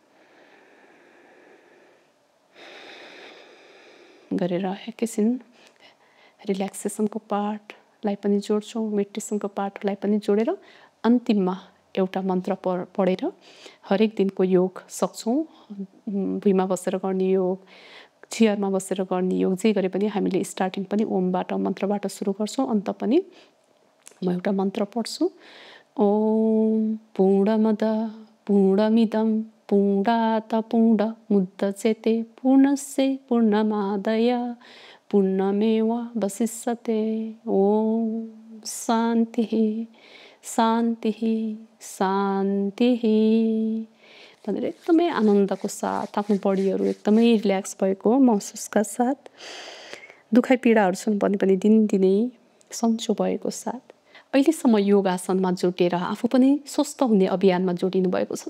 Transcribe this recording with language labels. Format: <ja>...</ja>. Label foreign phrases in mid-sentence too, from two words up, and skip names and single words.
<ne>गरेर एकैछिन रिल्याक्सेसनको पार्टलाई पनि जोड्छौँ, मेडिटेसनको पार्टलाई पनि जोडेर अन्तिममा एउटा मन्त्र पढेर हरेक दिनको योग सक्छौँ। भुइँमा बसेर गर्ने योग, चेयरमा बसेर गर्ने योग, जे गरे पनि हामीले स्टार्टिङ पनि ओमबाट मन्त्रबाट सुरु गर्छौँ, अन्त पनि म एउटा मन्त्र पढ्छु।</ne> <sa>ओम पूर्णमद पूर्णमिदं पूर्णात् पूर्णमुदच्यते पूर्णस्य पूर्णमादाय पूर्णमेवावशिष्यते। ओम शान्तिः शान्तिः शान्तिः</sa> <ne>भनेर एकदमै आनन्दको साथ आफ्नो बडीहरू एकदमै रिल्याक्स भएको महसुसका साथ, दुखाइ पीडाहरू छन् भने पनि दिनदिनै सन्चो भएको साथ अहिलेसम्म योगासनमा जोडिएर आफू पनि स्वस्थ हुने अभियानमा जोडिनु भएको छ।</ne>